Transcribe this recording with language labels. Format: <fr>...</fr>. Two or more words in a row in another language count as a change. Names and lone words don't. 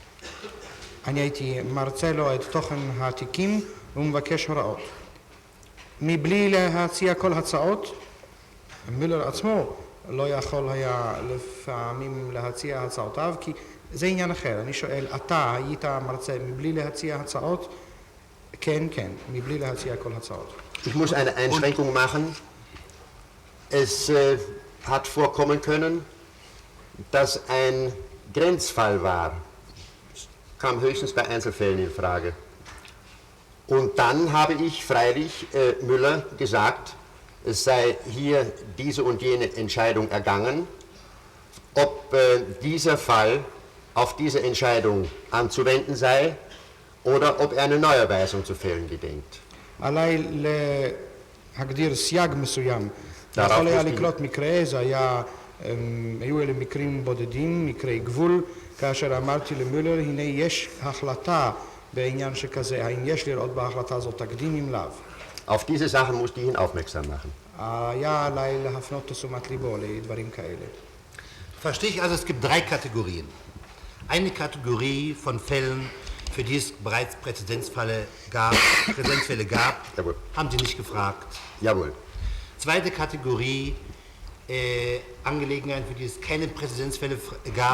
<he>אני הייתי מרצה לו את תוכן התיקים ומבקש הוראות. מבלי להציע כל הצעות, מילר עצמו לא יכול היה לפעמים להציע הצעותיו, כי זה עניין אחר. אני שואל, אתה היית מרצה מבלי להציע הצעות? כן, כן, מבלי להציע כל הצעות.</he> <de>Ich muss eine Einschränkung machen. Es hat vorkommen können, dass ein Grenzfall war. Kam höchstens bei Einzelfällen in Frage. Und dann habe ich freilich Müller gesagt, es sei hier diese und jene Entscheidung ergangen, ob dieser Fall auf diese Entscheidung anzuwenden sei oder ob er eine Neuerweisung zu fällen gedenkt.</de> <he>עליי להגדיר סייג מסוים. יכול היה לקלוט מקרה, היו אלה מקרים בודדים, מקרי גבול, כאשר אמרתי למולר, הנה יש החלטה בעניין שכזה, האם יש לראות בהחלטה הזאת תקדים אם לאו.</he> <de>Auf diese Sachen musste ich ihn aufmerksam machen.</de> <he>היה עליי להפנות תשומת ליבו לדברים כאלה.</he> <de>Verstehe ich also, es gibt 3 Kategorien. Eine Kategorie von Fällen, für die es bereits Präzedenzfälle gab, Jawohl. haben Sie nicht gefragt. Jawohl. Zweite Kategorie, Angelegenheiten, für die es keine Präzedenzfälle gab,</de>